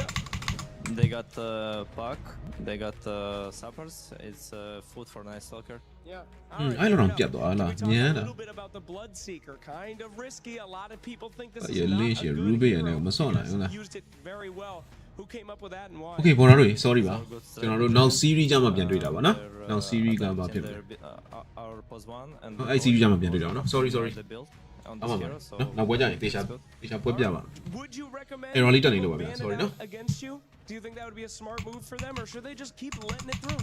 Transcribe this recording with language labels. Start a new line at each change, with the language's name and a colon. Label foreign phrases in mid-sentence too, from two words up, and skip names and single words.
English: They got puck, they got suppers. It's food for Night Stalker. Yeah. I don't know. Talk a little bit about the Bloodseeker. Kind of risky. A lot of people think this is not a good hero. Used it very well. Who came up with that and why?
Burmese: Okay, ပေါ်လာလို့ sorry ပါကျွန်တော်တို့
English: now series
Burmese: ကြမှာပြန်တွေ့တာပါနော်
English: now series
Burmese: ကဘာဖြစ်လဲ
English: our pos 1 and
Burmese: အဲ့ series ကြမှာပြန်တွေ့တာပါနော် sorry
English: on အ this
Burmese: မှန်ပါ
English: hero, so
Burmese: နော်နောက်ပွဲကြရင်တေချာပွဲပြပါ
English: Would you recommend
Burmese: Error လေးတက်နေလို့ပါဗျာ
English: ban it sorry out
Burmese: နော်
English: against you? Do you think that would be a smart move for them, or should they just keep letting it through?